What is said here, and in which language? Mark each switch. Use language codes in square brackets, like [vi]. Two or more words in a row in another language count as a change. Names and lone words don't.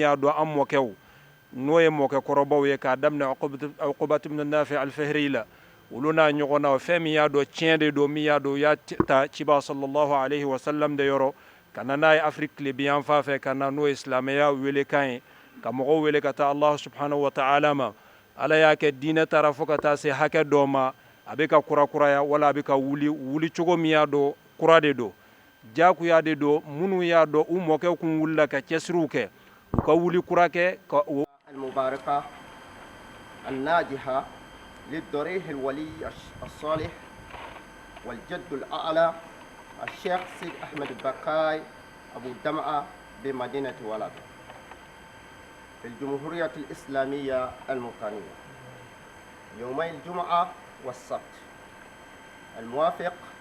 [bm] y'a dɔn an mɔkɛw n'o ye mɔkɛkɔrɔbaw ye k'a daminɛ Uqbatu bnu Nafi al-Fihri la olu n'a ɲɔgɔnnaw fɛn min y'a dɔn tiɲɛ de don min y'a dɔn u y'a ta ciba [ar] صلى الله عليه وسلم [bm] de yɔrɔ ka na n'a ye Afiriki tile yan fan fɛ ka na n'o ye silamɛya welekan ye ka mɔgɔw wele ka taa Allah [ar] سبحانه وتعالى [bm] ma ala y'a kɛ diinɛ taara fo ka taa se hakɛ dɔ ma a bɛ ka kurakuraya wala a bɛ ka wuli cogo min y'a dɔn kura de don jakuya de don minnu y'a dɔn u mɔkɛw kun wulila ka cɛsiriw kɛ u ka wuli kura kɛ ka [ar] المباركة الناجحة للضريح الولي الصالح والجد الأعلى الشيخ سيد أحمد البكاي أبو دمعة بمدينة ولادة في الجمهورية الإسلامية الموطنية يومي الجمعة والسبت الموافق